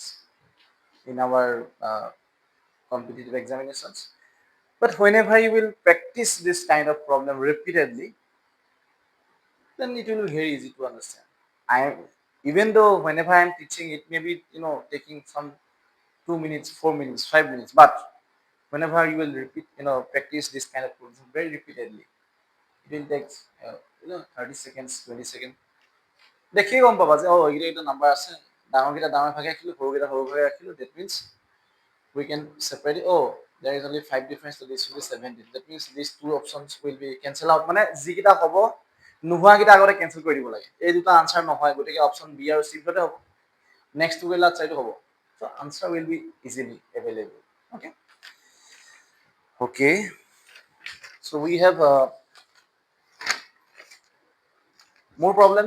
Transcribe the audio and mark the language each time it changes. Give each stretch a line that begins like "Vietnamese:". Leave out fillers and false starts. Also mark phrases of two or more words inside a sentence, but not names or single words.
English: in our competitive examinations but whenever you will practice this kind of problem repeatedly then it will be very easy to understand I even though whenever I'm teaching it may be taking some 2 minutes 4 minutes 5 minutes but whenever you will repeat, practice this kind of problem very repeatedly, it will take 30 seconds, 20 seconds.
Assamese: দেখিয়ে গম পাবা যে এইকেইটা এইটো নাম্বাৰ আছে, ডাঙৰকেইটা ডাঙৰ ভাগে ৰাখিলো, সৰুকেইটা সৰু ভাগে ৰাখিলো,
English: that means we can separate it. There is only 5 difference, so this will be 17. That means these two options will be cancel out.
Assamese: মানে যিকেইটা হ'ব নোহোৱাকেইটা আগতে কেনচেল কৰি দিব লাগে। এই দুটা আনসাৰ নহয়, গতিকে অপশ্যন বি আৰু চি ভিতৰতে হ'ব।
English: next two
Assamese: গেলাত চাইটো হ'ব।
English: So answer will be easily available. Okay. Okay. So we have more problems.